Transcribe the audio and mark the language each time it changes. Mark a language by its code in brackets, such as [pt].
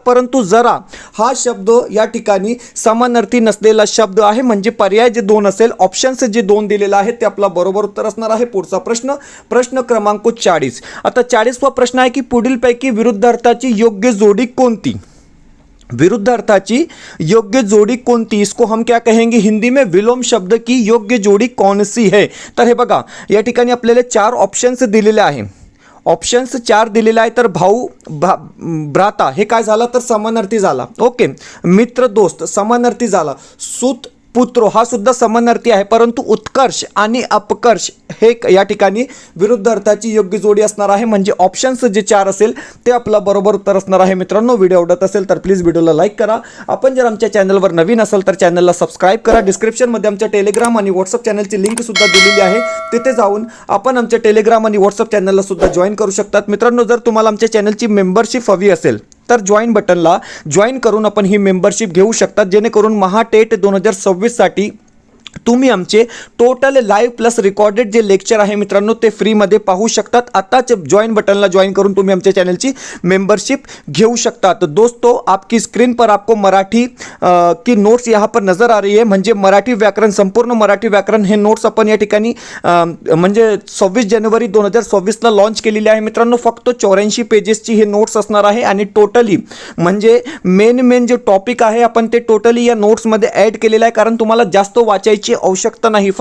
[mr] परंतु जरा हा शब्द या ठिकाणी समानार्थी नसलेला शब्द आहे म्हणजे पर्याय जे 2 असेल ऑप्शन्स जे 2 दिलेला आहे ते आपला बरोबर उत्तर असणार आहे. पुढचा प्रश्न क्रमांक 40. आता 40वा प्रश्न आहे की पुढीलपैकी विरुद्धार्थ योग्य जोड़ी कोणती. विरुद्धार्थाची योग्य जोड़ी कोणती, [hi] इसको हम क्या कहेंगे हिंदी में विलोम शब्द की योग्य जोड़ी कौन सी है. [mr] तर हे बघा या ठिकाणी आपल्याला 4 ऑप्शन्स दिलेले आहे. ऑप्शन्स 4 दिलेले आहे. तर भाऊ भ्राता हे काय झालं तर समानार्थी झाला. ओके, मित्र दोस्त समानार्थी झाला. सूत पुत्र हा सुद्धा समानार्थी आहे. परंतु उत्कर्ष आणि अपकर्ष हे या ठिकाणी विरुद्ध अर्थाची योग्य जोडी असणार आहे म्हणजे ऑप्शन्स जे 4 असेल ते आपला बरोबर उत्तर असणार आहे. मित्रांनो, व्हिडिओ आवडत असेल तर प्लीज व्हिडिओला लाईक करा. आपण जर आमच्या चॅनलवर नवीन असाल तर चॅनलला सबस्क्राईब करा. डिस्क्रिप्शनमध्ये आमच्या टेलिग्राम आणि व्हॉट्सअप चॅनलची लिंक सुद्धा दिलेली आहे. तिथे जाऊन आपण आमच्या टेलिग्राम आणि व्हॉट्सअप चॅनलला सुद्धा जॉईन करू शकतात. मित्रांनो, जर तुम्हाला आमच्या चॅनलची मेंबरशिप हवी असेल तर जॉईन बटनला जॉईन करून आपण ही मेंबरशिप घेऊ शकतात जेणेकरून महाटेट 2026 साठी तुम्ही आमचे टोटल लाइव प्लस रिकॉर्डेड जे लेक्चर आहे मित्रांनो ते फ्रीमध्ये पाहू शकतात. आताच जॉइन बटनला जॉइन करून तुम्ही आमच्या चॅनलची मेंबरशिप घेऊ शकता. [hi] तो दोस्तों, आपकी स्क्रीन पर आपको मराठी की नोट्स यहाँ पर नज़र आ रही है. [mr] म्हणजे मराठी व्याकरण, संपूर्ण मराठी व्याकरण हे नोट्स आपण या ठिकाणी म्हणजे 26 जानेवारी 2026ला लॉन्च केलेली आहे मित्रांनो. फक्त 84 पेजेसची हे नोट्स असणार आहे आणि टोटली म्हणजे मेन जे टॉपिक आहे आपण ते टोटली या नोट्समध्ये ॲड केलेलं आहे कारण तुम्हाला जास्त वाचायची आवश्यकता नाही.